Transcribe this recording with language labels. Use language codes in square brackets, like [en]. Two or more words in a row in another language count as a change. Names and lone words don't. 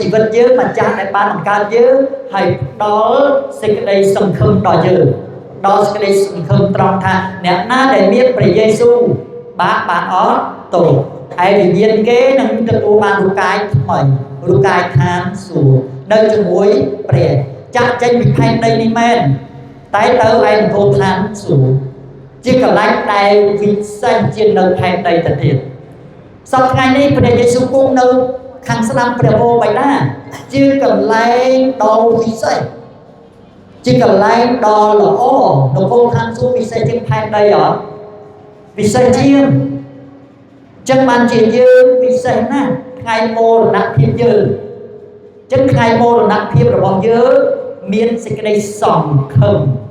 [km] វិតយើងម្ចាស់ដែលបានបង្កើតយើងហើយផ្ដល់សេចក្តីសង្ឃឹមដល់យើងផ្ដល់សេចក្តីសង្ឃឹមត្រង់ថាអ្នកណាដែលមានព្រះយេស៊ូវបានអត់ទោសហើយ វិញ្ញាណគេនឹងទទួលបានរូបកាយថ្មីរូបកាយឋានសួគ៌នៅជាមួយព្រះចាក់ចេញពីផែនដីនេះមែន តែទៅឯនគរឋានសួគ៌ជាកន្លែងដែលវិសេសជានៅផែនដីទៅទៀត sau ngày nay ព្រះយេស៊ូវគង់នៅខាងស្ដាំព្រះ វរបិតាជាកន្លែងដ៏ពិសេសជាកន្លែងដ៏ល្អនគរឋានសួគ៌ពិសេសជាងផែនដីអត់ពិសេសជាងចឹងបានជាយើងពិសេសណាស់ថ្ងៃមរណភាពយើងចឹងថ្ងៃមរណភាពរបស់យើងមានសេចក្តីសង្ឃឹម